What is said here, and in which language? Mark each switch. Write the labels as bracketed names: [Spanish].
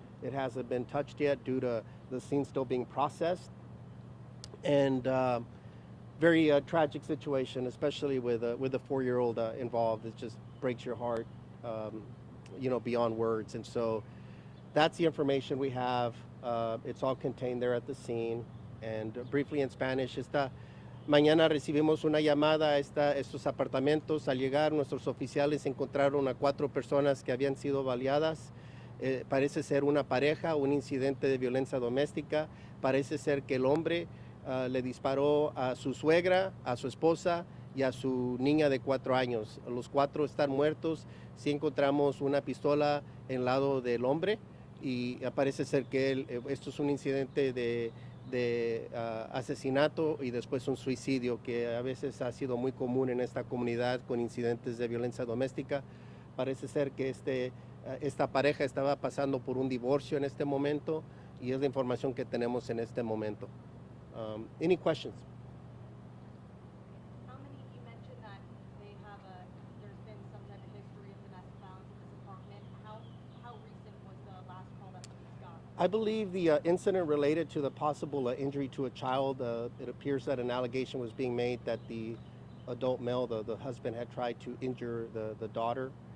[English] It hasn't been touched yet due to the scene still being processed. And very tragic situation, especially with a 4-year-old involved. It just breaks your heart, beyond words. And so that's the information we have. It's all contained there at the scene. And briefly in Spanish, [Spanish] mañana recibimos una llamada a estos apartamentos. Al llegar, nuestros oficiales encontraron a 4 personas que habían sido baleadas. Parece ser una pareja, un incidente de violencia doméstica. Parece ser que el hombre le disparó a su suegra, a su esposa y a su niña de 4 años. Los 4 están muertos. Sí encontramos una pistola en el lado del hombre y parece ser que esto es un incidente de asesinato y después un suicidio, que a veces ha sido muy común en esta comunidad con incidentes de violencia doméstica. Parece ser que esta pareja estaba pasando por un divorcio en este momento y es la información que tenemos en este momento. [English] Any questions? How many, you mentioned that there's been some type of history of domestic violence in this apartment. How recent was the last call that police got? I believe the incident related to the possible injury to a child, it appears that an allegation was being made that the adult male, the husband, had tried to injure the daughter.